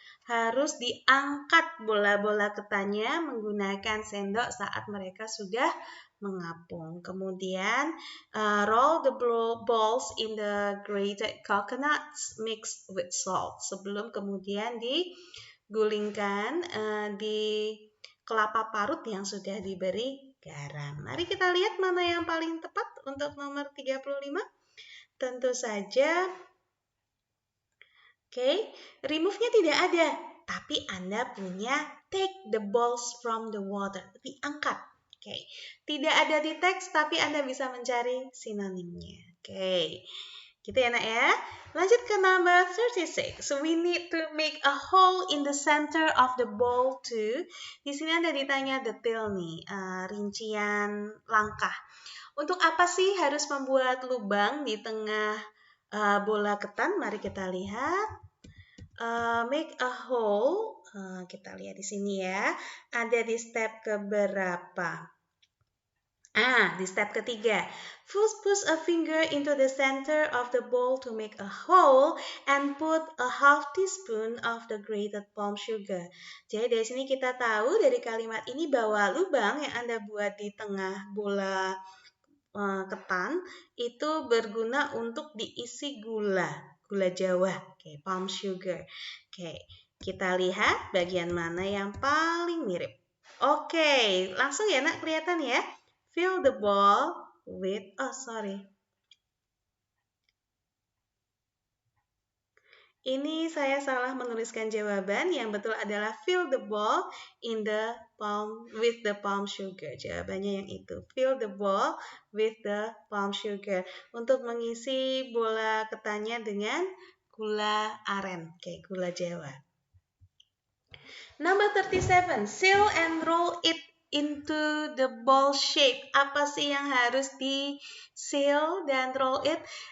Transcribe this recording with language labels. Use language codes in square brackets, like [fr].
[id] Harus diangkat bola-bola ketannya menggunakan sendok saat mereka sudah mengapung. Kemudian [en] roll the balls in the grated coconuts mixed with salt. [id] Sebelum kemudian digulingkan di kelapa parut yang sudah diberi garam. Mari kita lihat mana yang paling tepat untuk nomor 35. Tentu saja, remove-nya tidak ada. Tapi Anda punya [en] take the balls from the water. [id] Diangkat. Tidak ada di teks, tapi Anda bisa mencari sinonimnya. Gitu ya, Nak ya. Lanjut ke number 36. [en] So we need to make a hole in the center of the bowl too. [id] Di sini Anda ditanya detail nih, rincian langkah. Untuk apa sih harus membuat lubang di tengah bola ketan? Mari kita lihat. [en] Make a hole. [id] Kita lihat di sini ya. Ada di step keberapa? Di step ketiga, [en] push a finger into the center of the bowl to make a hole and put a half teaspoon of the grated palm sugar. [id] Jadi dari sini kita tahu dari kalimat ini bahwa lubang yang Anda buat di tengah bola ketan itu berguna untuk diisi gula Jawa, palm sugar. Kita lihat bagian mana yang paling mirip. Langsung ya, Nak, kelihatan ya. [en] Fill the bowl with, [id] Ini saya salah menuliskan jawaban. Yang betul adalah [en] fill the bowl in the palm with the palm sugar. [id] Jawabannya yang itu. [en] Fill the bowl with the palm sugar. [id] Untuk mengisi bola ketannya dengan gula aren, gula Jawa. [en] Number 37, seal and roll it into the ball shape. [id] Apa sih yang harus di seal dan [en] roll it?